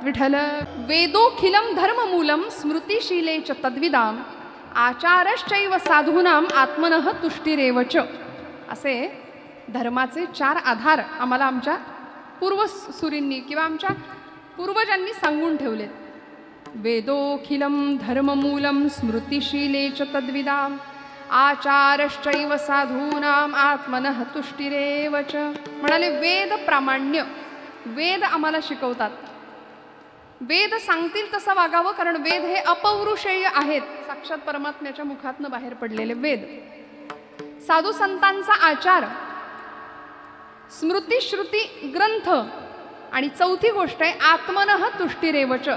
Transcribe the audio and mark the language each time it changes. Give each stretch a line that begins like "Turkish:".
Sanskrit: विठ्ठल वेदोखिलम धर्ममूलम स्मृतिशीले च तद्विदाम आचारश्चैव साधूनाम आत्मनः तुष्टिरेवच.
Marathi: असे धर्माचे 4 आधार आम्हाला आमच्या पूर्वसुरींनी किंवा आमच्या पूर्वजांनी सांगून ठेवलेत.
Sanskrit: वेदोखिलम धर्ममूलम स्मृतिशीले च तद्विदाम आचारश्चैव साधूनाम आत्मनः तुष्टिरेव च.
Marathi: म्हणाले वेद प्रामाण्य, वेद आम्हाला शिकवतात. वेद सांगतील तसं वागावं, कारण वेद हे अपौरुषेय आहेत, साक्षात परमात्म्याच्या मुखातनं बाहेर पडलेले वेद. साधू संतांचा आचार, स्मृती श्रुती ग्रंथ, आणि चौथी गोष्ट आहे
Sanskrit: आत्मनः तुष्टिरेवच.